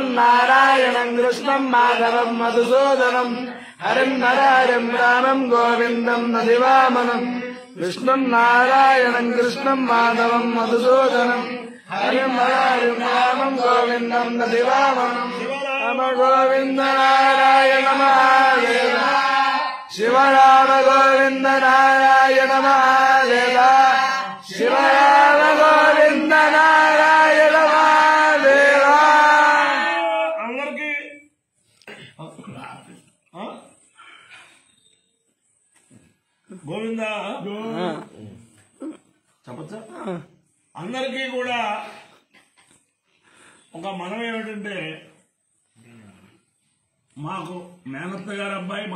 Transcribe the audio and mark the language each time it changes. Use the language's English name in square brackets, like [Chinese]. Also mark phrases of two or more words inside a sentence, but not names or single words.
[Sanskrit] नारायणं कृष्णं माधवं मधुसूदनं हरिं नरहरिं रामं गोविन्दं दधिवामनं विष्णुं नारायणं कृष्णं माधवं मधुसूदनं हरिं नरहरिं रामं गोविन्दं दधिवामनं नम गोविन्द नारायण महादेव शिव राम गोविन्द नारायण महादेव शिव राम गोविन्द नारायण महादेव [Telugu] అందరికి గోవింద చెప్పచ్చా అందరికీ కూడా ఒక మనం ఏమిటంటే మాకు మేనత్త గారి అబ్బాయి మా